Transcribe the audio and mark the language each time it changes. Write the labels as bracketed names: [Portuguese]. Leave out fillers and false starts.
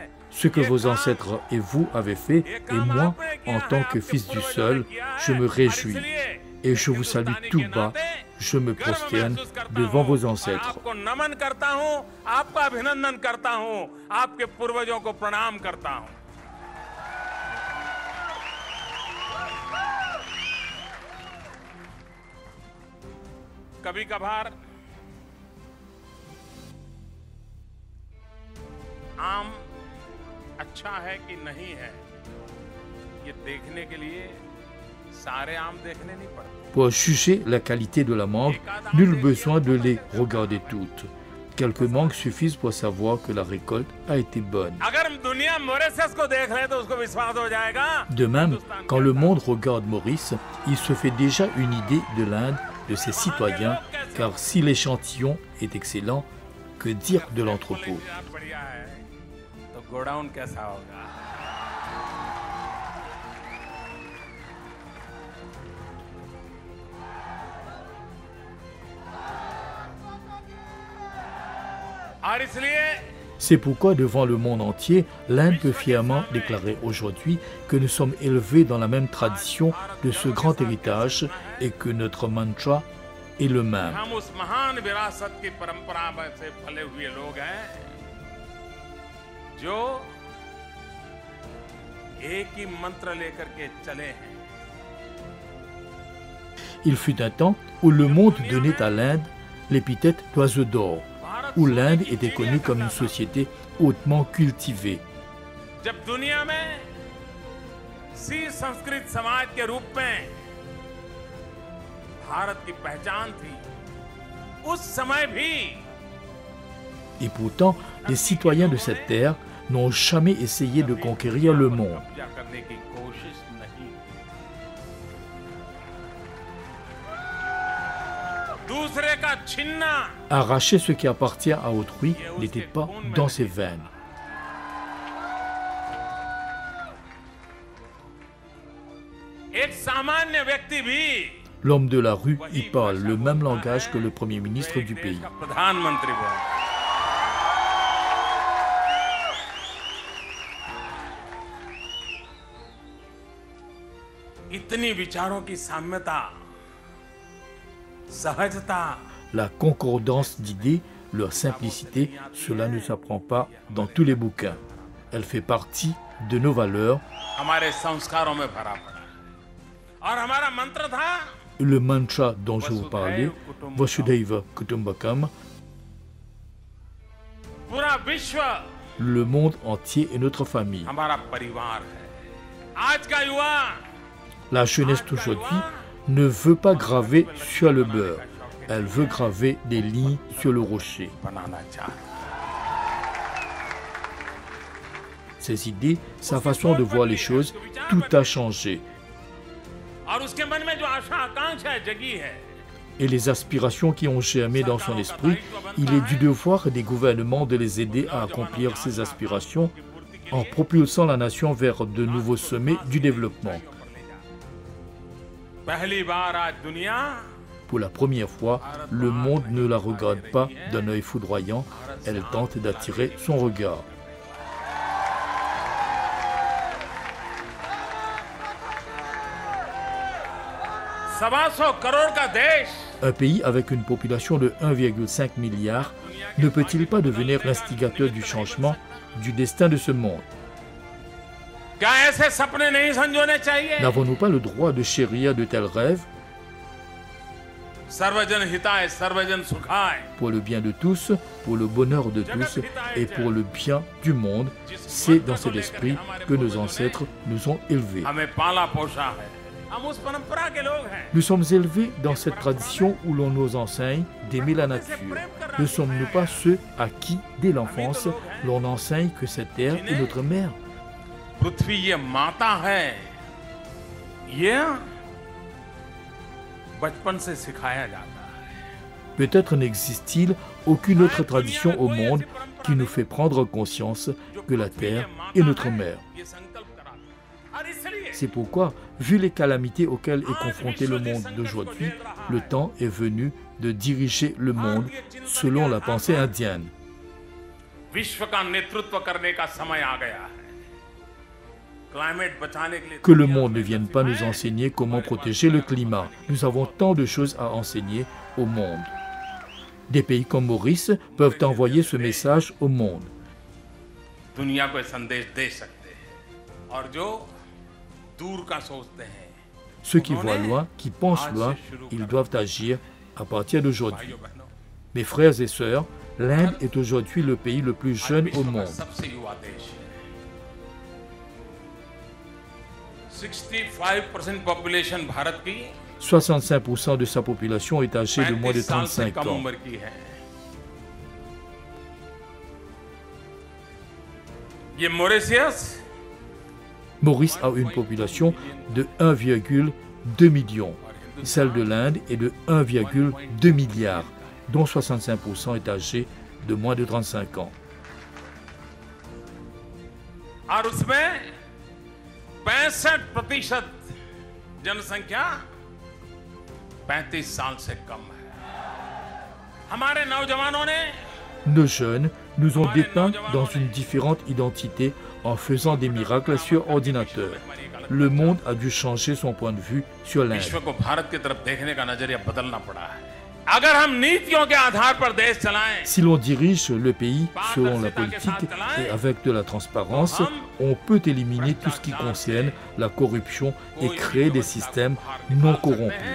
[French] Ce que vos ancêtres et vous avez fait, et moi, en tant que fils du sol, je me réjouis. Et je vous salue tout bas, je me prosterne devant vos ancêtres. [Hindi] आपको नमन करता हूं, आपका अभिनंदन करता हूं, आपके पूर्वजों को प्रणाम करता हूं. कभी कभार आम अच्छा है कि नहीं है, ये देखने के लिए सारे आम देखने नहीं पड़ते. [French] Pour juger la qualité de la mangue, nul besoin de les regarder toutes. Quelques mangues suffisent pour savoir que la récolte a été bonne. [Hindi] अगर दुनिया मॉरिशस को देख ले तो उसको विश्वास हो जाएगा. [French] De même, quand le monde regarde Maurice, il se fait déjà une idée de l'Inde, de ses citoyens, car si l'échantillon est excellent, que dire de l'entrepôt? [Hindi] बढ़िया है तो गोडाउन कैसा होगा. और इसलिए [French] C'est pourquoi devant le monde entier, l'Inde peut fièrement déclarer aujourd'hui que nous sommes élevés dans la même tradition de ce grand héritage et que notre mantra est le même. [Hindi] हम उस महान विरासत की परंपरा में से फले हुए लोग हैं जो एक ही मंत्र लेकर के चले हैं [French] Il fut un temps où le monde donnait à l'Inde l'épithète d'oiseau d'or, où l'Inde était connue comme une société hautement cultivée. [Hindi] जब दुनिया में सी संस्कृत समाज के रूप में भारत की पहचान थी, उस समय भी [French] Et pourtant, les citoyens de cette terre n'ont jamais essayé de conquérir le monde. [Hindi] कब्जा करने की कोशिश नहीं। दूसरे का छीनना [French] Arracher ce qui appartient à autrui n'était pas dans ses veines. [Hindi] एक सामान्य व्यक्ति भी [French] L'homme de la rue y parle le même langage que le Premier ministre du pays. [Hindi] प्रधानमंत्री बना। इतनी विचारों की साम्यता, सहजता, [French] La concordance d'idées, leur simplicité, cela ne s'apprend pas dans tous les bouquins. Elle fait partie de nos valeurs. [Hindi] हमारे संस्कारों में भरा पड़ा है। और हमारा मंत्र था [French] Le mantra dont je vous parlais, [Sanskrit] Vasudhaiva Kutumbakam, [Hindi] पूरा विश्व [French] le monde entier est notre famille. [Hindi] हमारा परिवार है। आज का युवा [French] La jeunesse d'aujourd'hui ne veut pas graver sur le beurre, elle veut graver des lignes sur le rocher. [Hindi] बनाना चाहता है। [French] Ses idées, sa façon de voir les choses, tout a changé. [Hindi] और उसके मन में जो आशा आकांक्षा जगी है, [French] Et les aspirations qui ont germé dans son esprit, il est du devoir des gouvernements de les aider à accomplir ces aspirations en propulsant la nation vers de nouveaux sommets du développement. [Hindi] पहली बार आज दुनिया [French] Pour la première fois, le monde ne la regarde pas d'un œil foudroyant, elle tente d'attirer son regard. [Hindi] सवा करोड़ का देश [French] Un pays avec une population de 1,5 milliard ne peut-il pas devenir l'instigateur du changement du destin de ce monde? [Hindi] क्या ऐसे सपने नहीं संजोने चाहिए? [French] N'avons-nous pas le droit de chérir de tels rêves [Sanskrit] सर्वजन हिताय सर्वजन सुखाय। [French] pour le bien de tous, pour le bonheur de tous et pour le bien du monde? C'est dans cet esprit que nos ancêtres nous ont élevés. [Hindi] हमें पाला पोषा है, हम उस परंपरा के लोग हैं। [French] Nous sommes élevés dans cette tradition où l'on nous enseigne d'aimer la nature. Ne sommes-nous pas ceux à qui, dès l'enfance, l'on enseigne que cette terre est notre mère? [Hindi] पृथ्वी ये माता है, ये बचपन से सिखाया जाता है। [French] Peut-être n'existe-t-il aucune autre tradition au monde qui nous fait prendre conscience que la terre est notre mère. [Hindi] ये संकल्प कराता है। और इसलिए [French] C'est pourquoi, vu les calamités auxquelles est confronté le monde d'aujourd'hui, le temps est venu de diriger le monde selon la pensée indienne. [Hindi] विश्व का नेतृत्व करने का समय आ गया है। क्लाइमेट बचाने के लिए [French] Que le monde ne vienne pas nous enseigner comment protéger le climat. Nous avons tant de choses à enseigner au monde. Des pays comme Maurice peuvent envoyer ce message au monde. [Hindi] दुनिया को संदेश दे सकते हैं। और जो दूर का सोचते हैं, [French] Ceux qui voient loin, qui pensent loin, ils doivent agir à partir d'aujourd'hui. [Hindi] भाइयों बहनों, [French] Mes frères et sœurs, l'Inde est aujourd'hui le pays le plus jeune au [Hindi] विश्व का [French] monde. [Hindi] सबसे युवा देश है। 65% पॉपुलेशन भारत की [French] 65% de sa population est âgée de moins de [Hindi] 35 साल से [French] 35 [Hindi] कम [French] ans. [Hindi] उम्र की है। ये Mauritius [French] Maurice a une population de 1,2 million. Celle de l'Inde est de 1,2 milliard, dont 65% est âgé de moins de 35 ans. [Hindi] और उसमें 65% जनसंख्या 35 साल से कम है। हमारे नौजवानों ने [French] Nos jeunes nous ont dépeints dans une différente identité en faisant des miracles sur ordinateur. Le monde a dû changer son point de vue sur l'Inde. [Hindi] विश्व को भारत की तरफ देखने का नजरिया बदलना पड़ा है। अगर हम नीतियों के आधार पर देश चलाएं, [French] Si l'on dirige le pays selon la politique et avec de la transparence, on peut éliminer tout ce qui concerne la corruption et créer des systèmes non corrompus.